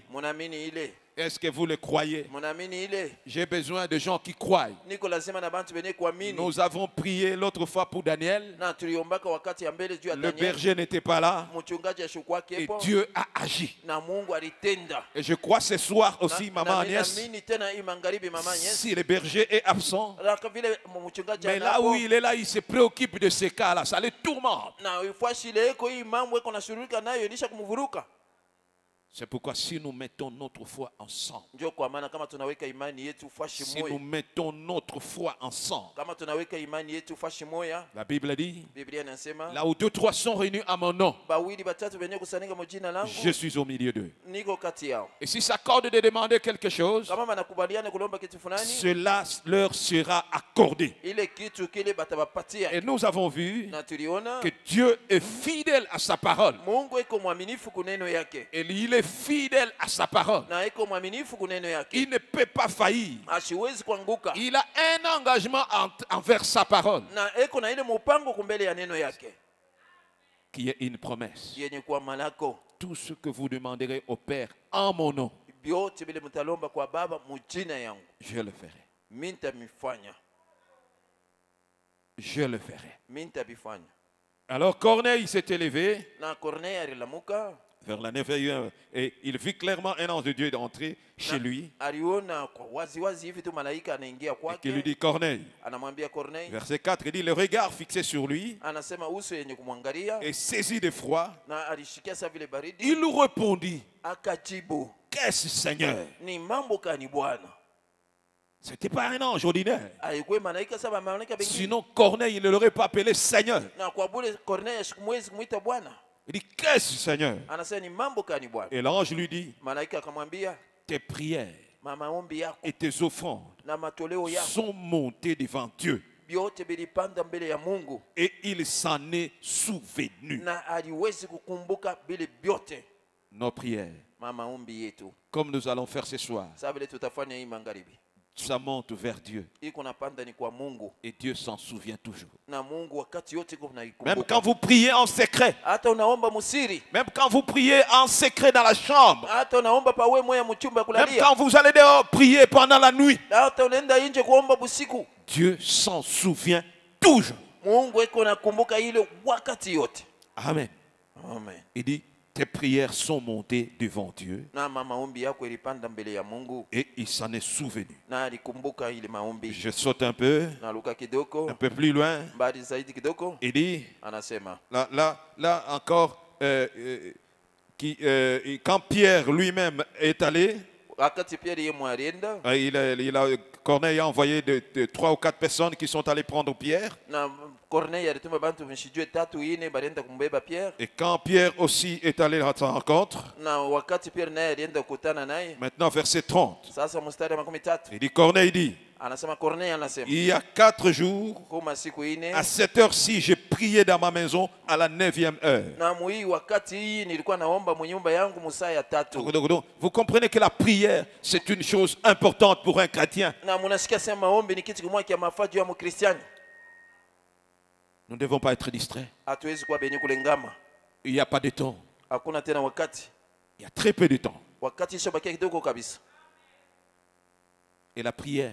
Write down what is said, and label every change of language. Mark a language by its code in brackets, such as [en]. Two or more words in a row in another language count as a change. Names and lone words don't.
[sw] Munaamini ile? [fr] Est-ce que vous le croyez? [sw] Munaamini ile? [fr] J'ai besoin de gens qui croient. [sw] Niko lazima na bantu benye kuamini. [fr] Nous avons prié l'autre fois pour Daniel. [sw] Na tuliombaka wakati ya mbele juu ya [fr] Le [sw] Daniel. [fr] berger n'était pas là. [sw] Mchungaji ashukuwa [fr] Et [sw] kepo. [fr] Dieu a agi. [sw] Na Mungu alitenda. [fr] Et je crois ce soir aussi, Maman Agnès, [sw] Naamini tena hii magharibi Mama Agnès. [fr] si le berger est absent, [sw] Raka vile mchungaji [fr] mais là [sw] anapo. [fr] où il est là, il se préoccupe de ces cas-là. Ça les tourmente. [sw] Na ifashi ile eko hii mambo eko na shurulika nayo ilisha kumvuruka. [fr] C'est pourquoi si nous mettons notre foi ensemble, [sw] Ndio kwa maana kama tunaweka imani yetu fashi [fr] si nous [sw] moya. [fr] mettons notre foi ensemble, [sw] Kama tunaweka imani yetu fashi moya, [fr] la Bible dit, [sw] Biblia inasema [fr] là où 2 3 sont réunis à mon nom, [sw] bawili batatu benye kusanyika mu jina langu [fr] je suis au milieu d'eux. [sw] niko kati yao. [fr] Et s'ils s'accordent de demander quelque chose, [sw] Kama wanakubaliana kulomba kitu fulani, [fr] cela leur sera accordé. [sw] ile kitu kile batabapatia. [fr] Et nous avons vu [sw] Na tuliona [fr] que Dieu est fidèle à sa parole. [sw] Mungu eko mwaminifu kuneno yake. [fr] Et il est fidèle à sa parole. [sw] Na eko mwaminifu kuneno yake. [fr] Il ne peut pas faillir. [sw] Asiwezi kuanguka. [fr] Il a un engagement envers sa parole, [sw] Na eko na ile mpango kumbele ya neno yake. [fr] qui est une promesse. [sw] Yenye kwa malako. [fr] Tout ce que vous demanderez au Père en mon nom, [sw] Byote bile mtalomba kwa Baba mu jina yangu. [fr] je le ferai. [sw] Mimi nitamifanya. [fr] Je le ferai. [sw] Mimi nitabifanya. [fr] Alors Corneille s'est élevé [sw] Na Corneille alilamuka. [fr] vers la 9e heure et il vit clairement un ange de Dieu d'entrer chez lui [sw] Aliona kwa wazi hivi tu malaika anaingia [fr] et qui lui [sw] kwake. [fr] dit Corneille. [sw] Anamwambia Corneille. [fr] Verset 4, il dit le regard fixé sur lui [sw] Anasema uso yenye kumwangalia. [fr] et saisi d'effroi, [sw] Na alishikia sa vile baridi. [fr] il répondit, [sw] Akajibu, [fr] qu'est-ce Seigneur? [sw] ni mambo kani Bwana? [fr] Ce n'était pas un ange ordinaire. [sw] Haikuwa malaika saba malaika bengine. [fr] Sinon, Corneille, il ne l'aurait pas appelé Seigneur. [sw] Na kwa bure Corneille sikumwezi kumuita Bwana. [fr] Il dit, qu'est-ce Seigneur? [sw] Anasema ni mambo gani Bwana? [fr] Et l'ange lui dit, [sw] Malaika akamwambia, [fr] tes prières [sw] maombi yako [fr] et tes offrandes [sw] na matoleo yako [fr] sont montées devant Dieu. [sw] vyote vilipanda mbele ya Mungu. [fr] Et il s'en est souvenu. [sw] Na aliwezi kukumbuka vile vyote. [fr] Nos prières, [sw] Maombi yetu. [fr] comme nous allons faire ce soir, [sw] Sasa vile tutafanya hii magharibi. [fr] ça monte vers Dieu. [sw] Iko napanda ni kwa Mungu. [fr] Et Dieu s'en souvient toujours. [sw] Na Mungu wakati yote iko [fr] Même [sw] naikumbuka. [fr] quand vous priez en secret, [sw] Hata unaomba musiri. [fr] même quand vous priez en secret dans la chambre, [sw] Hata unaomba pa wewe moya mchumba [fr] même [sw] kulalia. [fr] quand vous allez dehors prier pendant la nuit, [sw] Hata unaenda nje kuomba busiku. [fr] Dieu s'en souvient toujours. [sw] Mungu iko nakumbuka ile wakati yote. [fr] Amen. [sw] Amen. [fr] Il dit, tes prières sont montées devant Dieu [sw] Na maombi yako ilipanda mbele ya Mungu. [fr] et il s'en est souvenu. [sw] Na alikumbuka ile maombi. [fr] Je saute un peu [sw] kidogo, [fr] plus loin. [sw] mbali zaidi kidogo. [fr] Il dit, [sw] Anasema [fr] là encore, quand Pierre lui-même est allé, [sw] wakati Pierre yeye mwalienda [fr] Corneille a envoyé de 3 ou 4 personnes qui sont allées prendre Pierre. [sw] na Corneille alituma bantu mshijue 3 4 balienda kumbeba Pierre. [fr] Et quand Pierre aussi est allé à sa rencontre, [sw] Na wakati Pierre naye alienda kukutana naye. [fr] maintenant verset 30, [sw] Sasa mstari wa 13. [fr] il dit, Corneille dit, [sw] Anasema Corneille anasema [fr] il y a 4 jours, [sw] kama siku ine [fr] à cette heure-ci, j'ai prié dans ma maison à la 9e heure. [sw] na mwi wakati hii nilikuwa naomba mnyumba yangu musaa ya 3. [fr] Donc, vous comprenez que la prière, c'est une chose importante pour un chrétien. [sw] Na munasikia sema maombi ni kitu kimoja kia mafaa juu ya Mkristiani. [fr] Nous ne devons pas être distraits. [sw] Hatuwezi kuwa benye kulengama. [fr] Il n'y a pas de temps. [sw] Hakuna tena wakati. [fr] Il y a très peu de temps. [sw] Wakati ishabakia kidogo kabisa. [fr] Et la prière,